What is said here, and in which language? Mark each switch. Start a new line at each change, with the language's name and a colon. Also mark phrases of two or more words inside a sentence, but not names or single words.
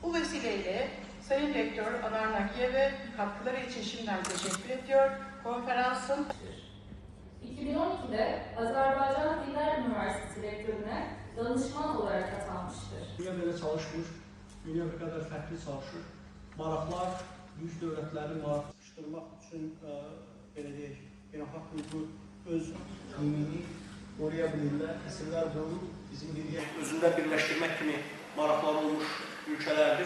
Turkish: vesileyle Sayın Rektör Anar Nagiyev'e katkıları için şimdiden teşekkür ediyor. Konferansın 2012'de Azerbaycan Diller Üniversitesi Rektörüne danışman olarak atanmıştır.
Azerbaijani: Dünya belə çalışmır, dünya bir qədər fərqli çalışır. Maraqlar, büyük dövlətləri maraqlaşdırmaq üçün belə deyək, beynəlxalq hüququ öz qüvvəni qoruya bilirlər. Əsrlər boyu bizim özündə birləşdirmək kimi maraqlar olmuş ülkələrdir.